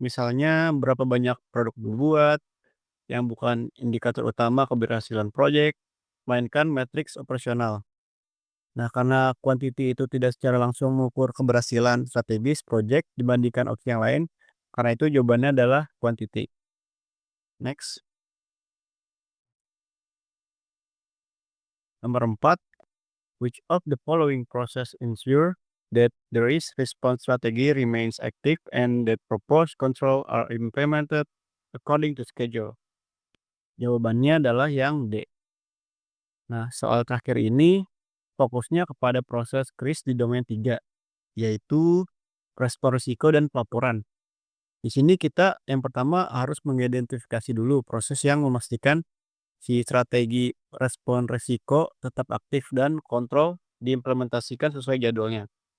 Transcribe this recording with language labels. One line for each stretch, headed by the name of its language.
Indonesian: Misalnya berapa banyak produk dibuat, yang bukan indikator utama keberhasilan project, melainkan matriks operasional. Nah, karena quantity itu tidak secara langsung mengukur keberhasilan strategis project dibandingkan opsi yang lain, karena itu jawabannya adalah quantity.
English: Next.
Indonesian: Nomor 4,
English: which of the following process ensure that the risk response strategy remains active and that proposed control are implemented according to schedule?
Indonesian: Jawabannya adalah yang D. Nah, soal terakhir ini fokusnya kepada proses KRIS di domain 3, yaitu respon risiko dan pelaporan. Di sini kita yang pertama harus mengidentifikasi dulu proses yang memastikan si strategi respon risiko tetap aktif dan kontrol diimplementasikan sesuai jadwalnya.